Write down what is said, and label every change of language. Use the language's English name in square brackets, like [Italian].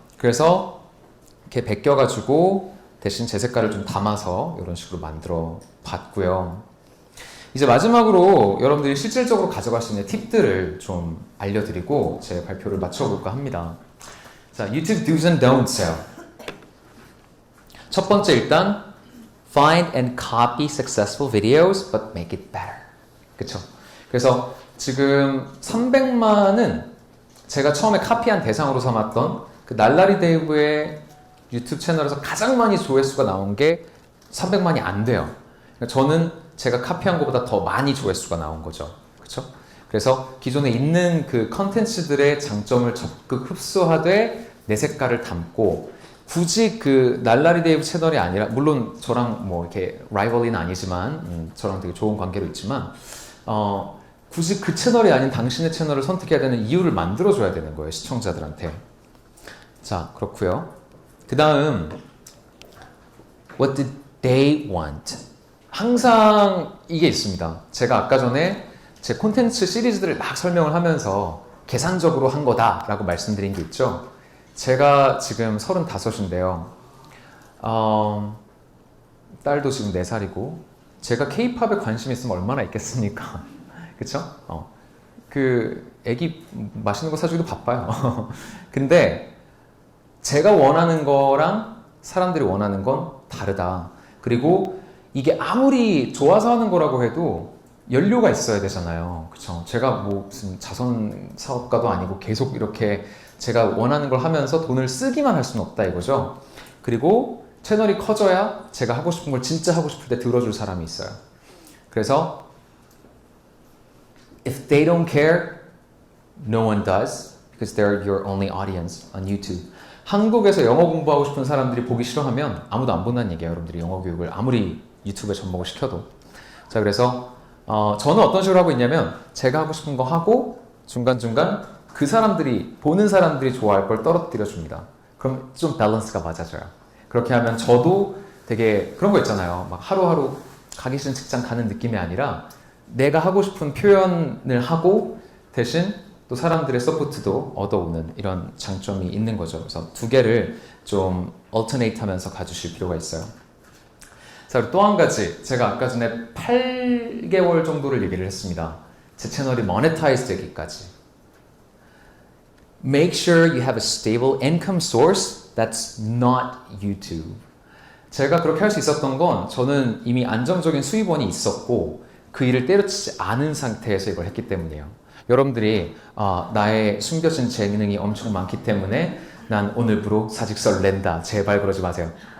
[Korean] 그래서 이렇게 베껴가지고 대신 제 색깔을 좀 담아서 이런 식으로 만들어 봤고요. 이제 마지막으로 여러분들이 실질적으로 가져갈 수 있는 팁들을 좀 알려드리고 제 발표를 마쳐볼까 합니다. [English] 자, YouTube do's and don'ts요. [Korean] 첫 번째 일단 [English] find and copy successful videos but make it better. [Korean] 그쵸? 그래서 지금 300만은 제가 처음에 카피한 대상으로 삼았던 그 날라리 데이브의 유튜브 채널에서 가장 많이 조회수가 나온 게 300만이 안 돼요. 그러니까 저는 제가 카피한 것보다 더 많이 조회수가 나온 거죠. 그렇죠? 그래서 기존에 있는 그 컨텐츠들의 장점을 적극 흡수하되 내 색깔을 담고 굳이 그 날라리 데이브 채널이 아니라, 물론 저랑 뭐 이렇게 라이벌리는 아니지만 저랑 되게 좋은 관계로 있지만 굳이 그 채널이 아닌 당신의 채널을 선택해야 되는 이유를 만들어줘야 되는 거예요, 시청자들한테. 자, 그렇고요. 그 다음 [English] What did they want? [Korean] 항상 이게 있습니다. 제가 아까 전에 제 콘텐츠 시리즈들을 막 설명을 하면서 계산적으로 한 거다라고 말씀드린 게 있죠. 제가 지금 35인데요. 딸도 지금 4살이고 제가 K-팝에 관심 있으면 얼마나 있겠습니까? 그쵸? 그 애기 맛있는 거 사주기도 바빠요. 근데 제가 원하는 거랑 사람들이 원하는 건 다르다. 그리고 이게 아무리 좋아서 하는 거라고 해도 연료가 있어야 되잖아요. 그쵸? 제가 뭐 무슨 자선 사업가도 아니고 계속 이렇게 제가 원하는 걸 하면서 돈을 쓰기만 할 수는 없다 이거죠. 그리고 채널이 커져야 제가 하고 싶은 걸 진짜 하고 싶을 때 들어줄 사람이 있어요. 그래서 [English] if they don't care, no one does because they're your only audience on YouTube. [Korean] 한국에서 영어 공부하고 싶은 사람들이 보기 싫어하면 아무도 안 본다는 얘기예요. 여러분들이 영어 교육을 아무리 유튜브에 접목을 시켜도. 자, 그래서 저는 어떤 식으로 하고 있냐면 제가 하고 싶은 거 하고 중간중간 그 사람들이 보는 사람들이 좋아할 걸 떨어뜨려 줍니다. 그럼 좀 밸런스가 맞아져요. 그렇게 하면 저도 되게 그런 거 있잖아요. 막 하루하루 가기 싫은 직장 가는 느낌이 아니라 내가 하고 싶은 표현을 하고 대신 또 사람들의 서포트도 얻어오는 이런 장점이 있는 거죠. 그래서 두 개를 좀 alternate 하면서 가주실 필요가 있어요. 자, 그리고 또 한 가지. 제가 아까 전에 8개월 정도를 얘기를 했습니다. 제 채널이 monetize 되기까지. [English] Make sure you have a stable income source that's not YouTube. [Korean] 제가 그렇게 할 수 있었던 건 저는 이미 안정적인 수입원이 있었고 그 일을 때려치지 않은 상태에서 이걸 했기 때문이에요. 여러분들이 나의 숨겨진 재능이 엄청 많기 때문에 난 오늘부로 사직서를 낸다. 제발 그러지 마세요.